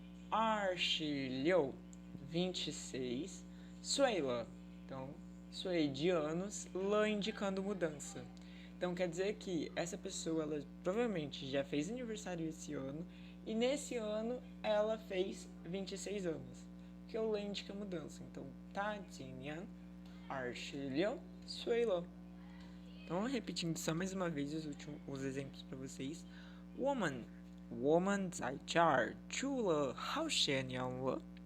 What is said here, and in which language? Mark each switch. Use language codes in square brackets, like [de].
[zh] 26, 26. 岁了. [pt] Então, 岁 de anos. 了 indicando mudança. Então, quer dizer que essa pessoa, ela provavelmente já fez aniversário esse ano. E nesse ano, ela fez 26 anos. Que o 了 indica mudança. [zh] Então, 她今年26岁了. [pt] Então, repetindo só mais uma vez os exemplos para vocês. [zh] 我们在这儿住了好些年了。